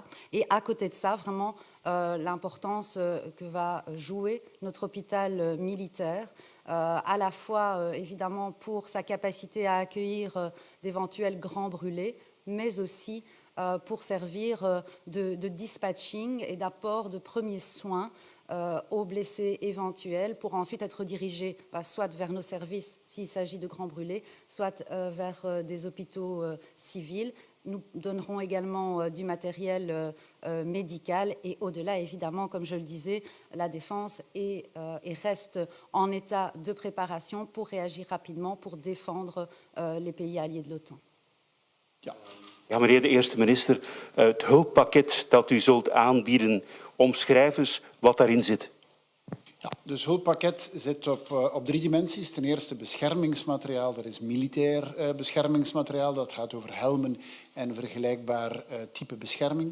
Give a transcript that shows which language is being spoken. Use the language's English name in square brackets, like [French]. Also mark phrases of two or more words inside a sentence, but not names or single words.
[French] Et à côté de ça, vraiment, l'importance que va jouer notre hôpital militaire, à la fois évidemment pour sa capacité à accueillir d'éventuels grands brûlés, mais aussi pour servir de dispatching et d'apport de premiers soins aux blessés éventuels, pour ensuite être dirigés soit vers nos services s'il s'agit de grands brûlés, soit vers des hôpitaux civils. Nous donnerons également du matériel médical et au-delà, évidemment, comme je le disais, la défense est et reste en état de préparation pour réagir rapidement, pour défendre les pays alliés de l'OTAN. [Dutch] Ja, meneer de eerste minister, het hulppakket dat u zult aanbieden, omschrijf eens wat daarin zit. Ja, dus het hulppakket zit op 3 dimensies. Ten eerste beschermingsmateriaal, dat is militair beschermingsmateriaal. Dat gaat over helmen en vergelijkbaar type bescherming.